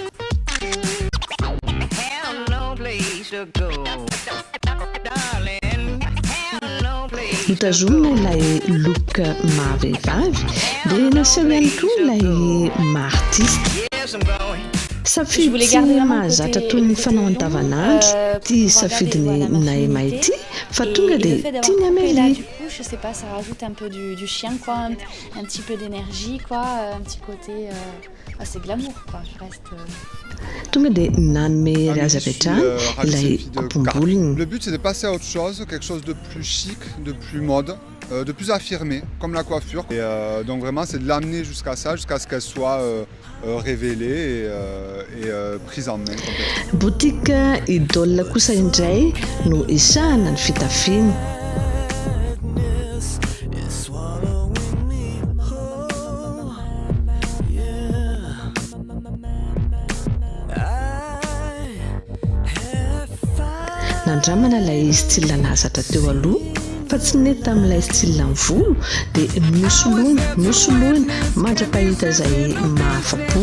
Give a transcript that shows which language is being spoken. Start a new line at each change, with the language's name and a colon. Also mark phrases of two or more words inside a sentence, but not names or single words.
Malagasy: Notazomina ilay look mahavehivavy dia naseho ihany koa ilay maha-artiste. Safidy tsy mahazatra toy ny fanao andavanandro tia safidiny Naïma ity fa tonga dia tiany Amélie.
French: Je sais pas, ça rajoute un peu du chien quoi, un petit peu d'énergie quoi, un petit côté c'est glamour quoi, je reste
Malagasy: tonga dia nanome azy avy hatrany ilay am-pombolony.
French: Le but c'est de passer à autre chose, quelque chose de plus chic, de plus mode, de plus affirmé comme la coiffure et donc vraiment c'est de l'amener jusqu'à ça, jusqu'à ce qu'elle soit révélée et prise en main complètement.
Malagasy: Boutique Idole kosa indray no isahana ny fitafiana. Nandramana ilay style nazatra teo aloha fa tsy nety tamin'ilay style ny volo dia nosoloina mandrapahita izay mahafa-po.